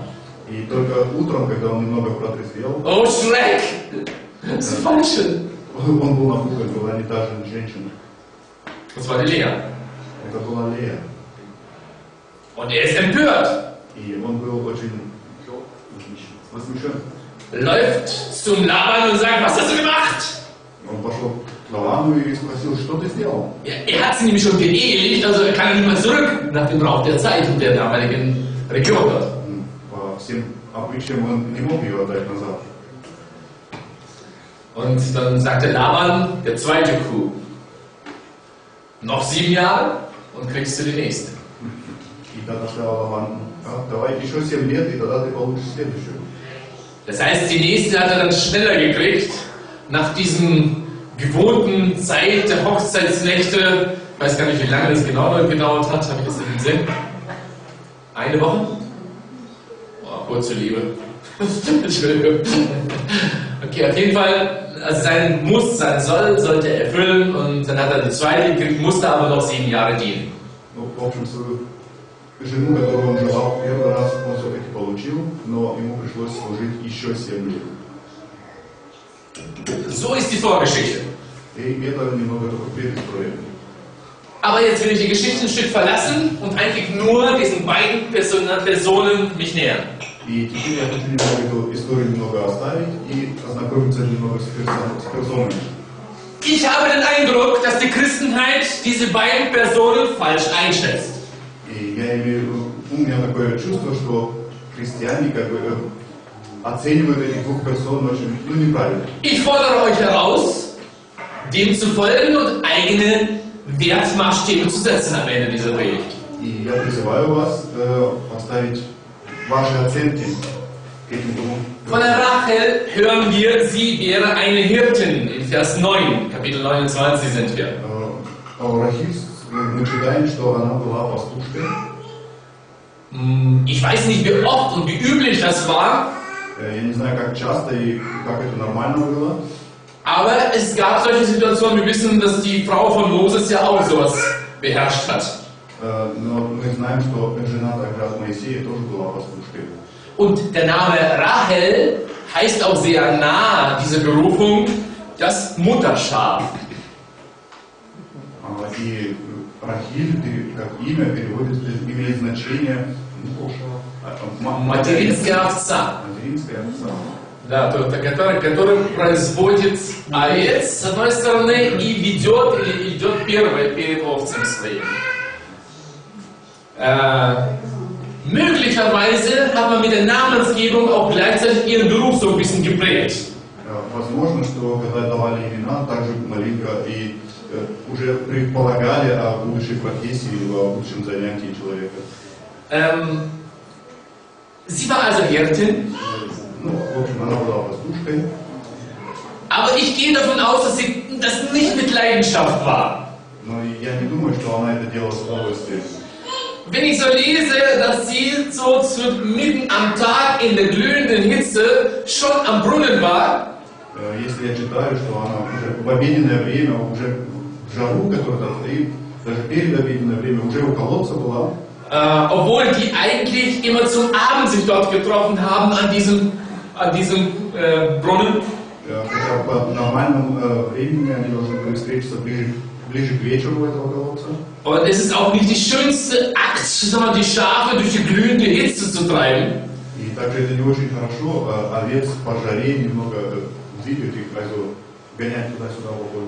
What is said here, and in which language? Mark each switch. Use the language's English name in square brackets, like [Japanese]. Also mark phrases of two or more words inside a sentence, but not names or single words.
[Russian] И только утром, когда он немного протрезвел, [German] oh Schreck, das ist falsch. [Russian] он был напуган, была не та же женщина. [German] Das war die Lea. [Russian] Это была Лея. [German] Und er ist empört. [Russian] И он был очень возмущен. [German] Läuft zum Laban und sagt, was hast du gemacht? [Russian] Он пошел к Лавану и спросил, что ты сделал? [German] Er hat sie nämlich schon geehelicht, also er kann nicht mehr zurück nach dem Brauch der Zeit und der damaligen Region dort. [Russian] По всем обычаям он не мог ее отдать назад. [German] Und dann sagte Laban, der zweite Kuh, noch 7 Jahre und kriegst du die nächste. [Russian] И тогда сказал Лаван, давай еще 7 лет, и тогда ты получишь следующую. [German] Das heißt, die nächste hat er dann schneller gekriegt, nach diesen gewohnten Zeit der Hochzeitsnächte. Ich weiß gar nicht, wie lange das genau gedauert hat, habe ich das nicht im Sinn? 1 Woche? Oh, kurze Liebe. Entschuldigung. Okay, auf jeden Fall, also sein Muss, sein Soll sollte er erfüllen und dann hat er die zweite gekriegt, musste aber noch 7 Jahre dienen. [Russian] В общем, свою жену, которую он желал первый раз, он все-таки получил, но ему пришлось служить еще 7 лет. [German] So ist die Vorgeschichte. [Russian] И это немного только предыстория. [German] Aber jetzt will ich die Geschichte ein Stück verlassen und eigentlich nur diesen beiden Personen mich nähern. [Russian] И теперь я хочу немного эту историю немного оставить и ознакомиться немного с персонами. [German] Ich habe den Eindruck, dass die Christenheit diese beiden Personen falsch einschätzt. [Russian] И у меня такое чувство, что христиане как бы оценивают этих двух персон очень неправильно. [German] Ich fordere euch heraus, dem zu folgen und eigene Wertmaßstäbe zu setzen am Ende dieser Predigt. [Russian] И я призываю вас поставить ваши оценки к этим двум. [German] Von der Rachel hören wir, sie wäre eine Hirtin. In Vers 9, Kapitel 29 sind wir. [Russian] Рахиль, мы читаем, что она была пастушкой. [German] Ich weiß nicht, wie oft und wie üblich das war. [Russian] Я не знаю, как часто и как это нормально было. [German] Aber es gab solche Situationen, wir wissen, dass die Frau von Moses ja auch sowas beherrscht hat. [Russian] Но мы знаем, что жена тогда Моисея тоже была пастушкой. [German] Und der Name Rachel heißt auch sehr nah, diese Berufung, das Mutterschaf. [Russian] И Рахиль, как имя, переводится, имеет значение Материнская овца. Материнская овца. Да, который производит овец, с одной стороны, и ведет, или идет первой перед овцами своими. [German] Möglicherweise hat man mit der Namensgebung auch gleichzeitig ihren Beruf so ein bisschen geprägt. [Russian] Возможно, что когда давали имена, также маленько и уже предполагали о будущей профессии или о будущем занятии человека. [German] Sie war also Hirtin, [Russian] Ну, в общем, она была пастушкой. [German] aber ich gehe davon aus, dass sie das nicht mit Leidenschaft war. [Russian] Но я не думаю, что она это делала с удовольствием. [German] Wenn ich so lese, dass sie so mitten am Tag in der glühenden Hitze schon am Brunnen war, [Russian] Если я читаю, что она уже в обеденное время, уже в жару, которая там стоит, даже перед обеденное время уже у колодца была, [German] obwohl die eigentlich immer zum Abend sich dort getroffen haben an diesem Brunnen. [Russian] хотя по нормальному времени они должны были встретиться ближе к вечеру этого колодца. [German] Und es ist auch nicht die schönste Akt, sondern die Schafe durch die glühende Hitze zu treiben. [Russian] И также это не очень хорошо, овец по жаре немного двигать их, also гонять туда-сюда по полю.